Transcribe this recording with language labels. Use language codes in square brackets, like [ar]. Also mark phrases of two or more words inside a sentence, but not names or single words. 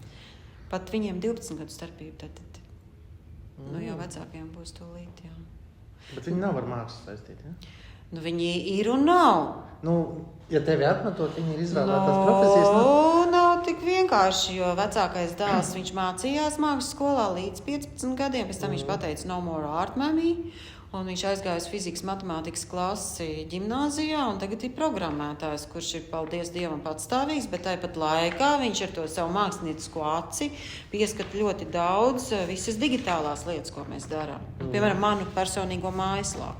[lv] Pat viņiem 12 gadu starpība, tad jau vecākiem būs tūlīt, jā. Bet viņi nav ar mākslu saistīti, ja? Viņi ir un nav. Ja tevi atmetot, viņi ir izvēlētās profesijas. Nav tik vienkārši, jo vecākais dēls, viņš mācījās mākslas skolā līdz 15 gadiem, pēc tam viņš pateica [en] no more art, mammy. [lv] Un viņš aizgāja uz fizikas matemātikas klasi ģimnāzijā un tagad ir programmētājs, kurš ir, paldies Dievam, patstāvīgs, bet tāpat laikā viņš ar to savu māksliniecisko aci pieskata ļoti daudz visas digitālās lietas, ko mēs darām. Piemēram, manu personīgo mājaslapu.